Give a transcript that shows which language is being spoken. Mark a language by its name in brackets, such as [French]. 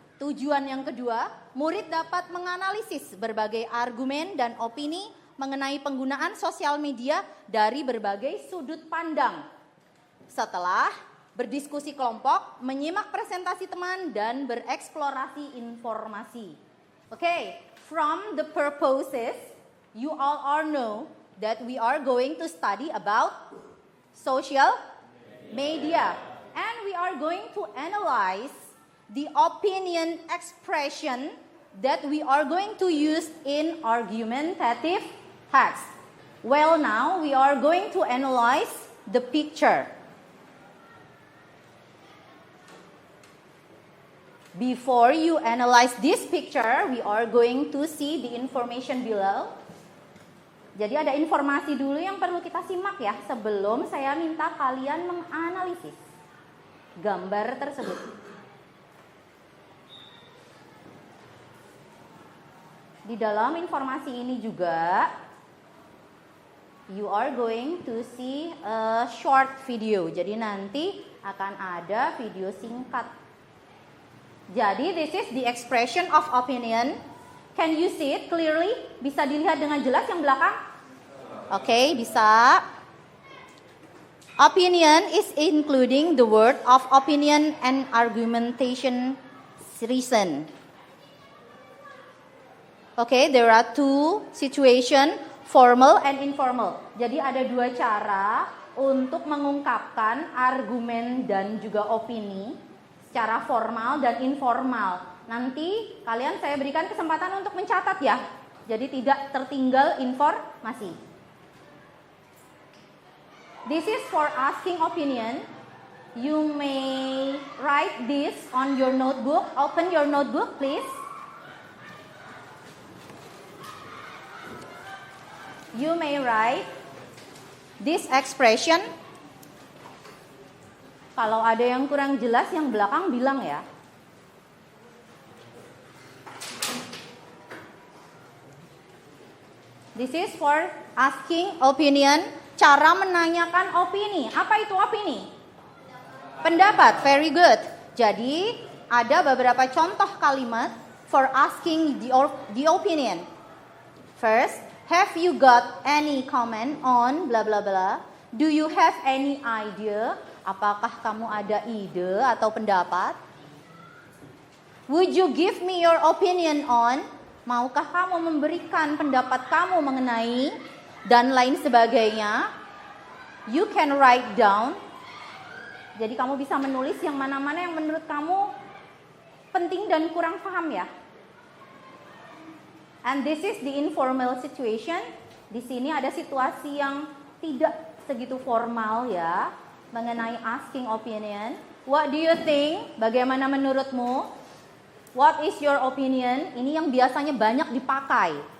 [Indonesian] Tujuan yang kedua, murid dapat menganalisis berbagai argumen dan opini mengenai penggunaan sosial media dari berbagai sudut pandang. Setelah berdiskusi kelompok, menyimak presentasi teman, dan bereksplorasi informasi. [English] Okay, from the purposes, you all know that we are going to study about social media. And we are going to analyze the opinion expression that we are going to use in argumentative text. Well, now we are going to analyze the picture. Before you analyze this picture, we are going to see the information below. [Indonesian] Jadi ada informasi dulu yang perlu kita simak ya sebelum saya minta kalian menganalisis gambar tersebut. Di dalam informasi ini juga you are going to see a short video. Jadi nanti akan ada video singkat. [English] Jadi this is the expression of opinion. Can you see it clearly? [Indonesian] Bisa dilihat dengan jelas yang belakang? Oke, bisa. [English] Opinion is including the word of opinion and argumentation reason. Okay, there are two situation, formal and informal. [Indonesian] Jadi ada dua cara untuk mengungkapkan argumen dan juga opini secara formal dan informal. Nanti kalian saya berikan kesempatan untuk mencatat ya. Jadi tidak tertinggal informasi. [English] This is for asking opinion. You may write this on your notebook. Open your notebook, please. You may write this expression. [Indonesian] Kalau ada yang kurang jelas yang belakang bilang ya. [English] This is for asking opinion, [Indonesian] cara menanyakan opini. Apa itu opini? Pendapat, [English] very good. [Indonesian] Jadi ada beberapa contoh kalimat [English] for asking the opinion. First, have you got any comment on bla bla bla? Do you have any idea? [Indonesian] Apakah kamu ada ide atau pendapat? [English] Would you give me your opinion on? [Indonesian] Maukah kamu memberikan pendapat kamu mengenai dan lain sebagainya? [English] You can write down. [Indonesian] Jadi kamu bisa menulis yang mana-mana yang menurut kamu penting dan kurang paham ya. [English] And this is the informal situation. [Indonesian] Di sini ada situasi yang tidak segitu formal ya, mengenai asking opinion. [English] What do you think? [Indonesian] Bagaimana menurutmu? [English] What is your opinion? [Indonesian] Ini yang biasanya banyak dipakai.